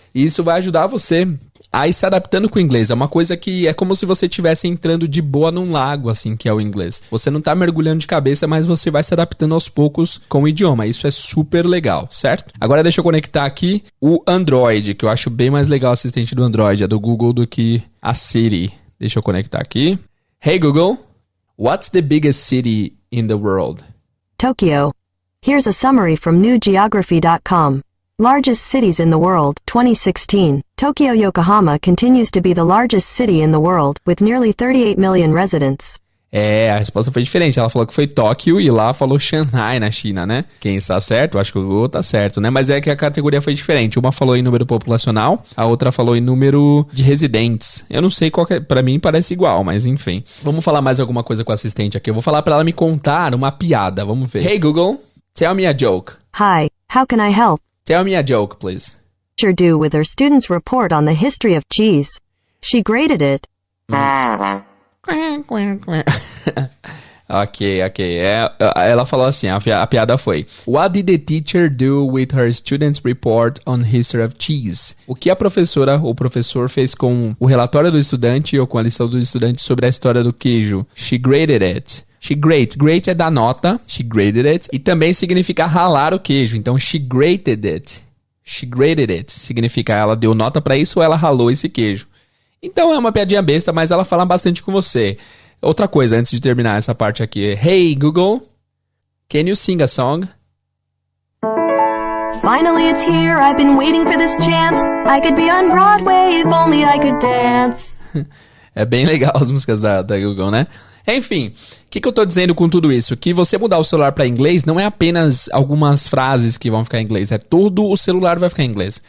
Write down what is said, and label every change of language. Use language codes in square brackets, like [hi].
[pt] E isso vai ajudar você a ir se adaptando com o inglês. É uma coisa que é como se você estivesse entrando de boa num lago, assim, que é o inglês. Você não tá mergulhando de cabeça, mas você vai se adaptando aos poucos com o idioma. Isso é super legal, certo? Agora deixa eu conectar aqui o Android, que eu acho bem mais legal o assistente do Android, é do Google, do que a Siri. Deixa eu conectar aqui. [en] Hey Google, what's the biggest city in the world? Tokyo. Here's a summary from newgeography.com. Largest cities in the world, 2016. Tokyo, Yokohama continues to be the largest city in the world, with nearly 38 million residents. [pt] A resposta foi diferente. Ela falou que foi Tóquio e lá falou Shanghai na China, né? Quem está certo? Eu acho que o Google tá certo, né? Mas é que a categoria foi diferente. Uma falou em número populacional, a outra falou em número de residentes. Eu não sei qual que é, pra mim parece igual, mas enfim. Vamos falar mais alguma coisa com a assistente aqui. Eu vou falar pra ela me contar uma piada. Vamos ver. [en] Hey Google, tell me a joke. Hi, how can I help? Tell me a joke, please. Teacher do with her students' report on the history of cheese. She graded it. Ok. [pt] Ela falou assim, a piada foi: [en] What did the teacher do with her students' report on history of cheese? [pt] O que a professora ou professor fez com o relatório do estudante ou com a lição do estudante sobre a história do queijo? [en] She graded it. Grate [pt] é dar nota. [en] She graded it. [pt] E também significa ralar o queijo. Então, [en] she grated it. [pt] Significa ela deu nota pra isso ou ela ralou esse queijo. Então, é uma piadinha besta, mas ela fala bastante com você. Outra coisa, antes de terminar essa parte aqui. [en] Hey, Google, can you sing a song? Finally it's here, I've been waiting for this chance. I could be on Broadway if only I could dance. [pt] É bem legal as músicas da Google, né? Enfim, o que eu tô dizendo com tudo isso? Que você mudar o celular para inglês não é apenas algumas frases que vão ficar em inglês, é todo o celular vai ficar em inglês.